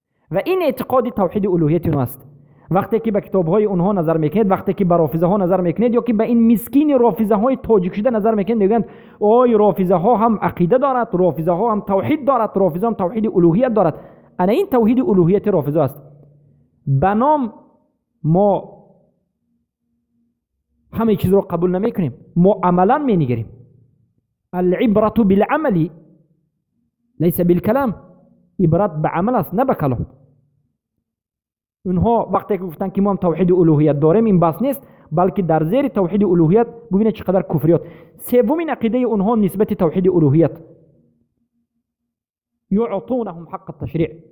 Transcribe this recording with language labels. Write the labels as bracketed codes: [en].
[fa] و این اعتقاد توحید الوهیت است. وقتی که به کتاب‌های اونها نظر میکنید، وقتی که به رافضه ها نظر میکنید یا که به این مسکین رافضه های تاجیک شده نظر میکنید، میگن اوه رافضه ها هم عقیده دارد، رافضه ها هم توحید دارد، رافضه هم توحید الوهیت دارد. انا این توحید الوهیت رافضه است. به نام ما همه چیز رو قبول نمیکنیم، ما عملا مینگریم. [ar] العبرة بالعمل لیس بالکلام. [fa] عبرت به عمل است نه به کلام. اونها وقتی که گفتن که ما هم توحید الوهیت داریم، این بس نیست، بلکه در زیر توحید الوهیت ببینید چقدر کفریات. سومین عقیده اونها نسبت توحید الوهیت، [ar] یعطونهم حق التشریع.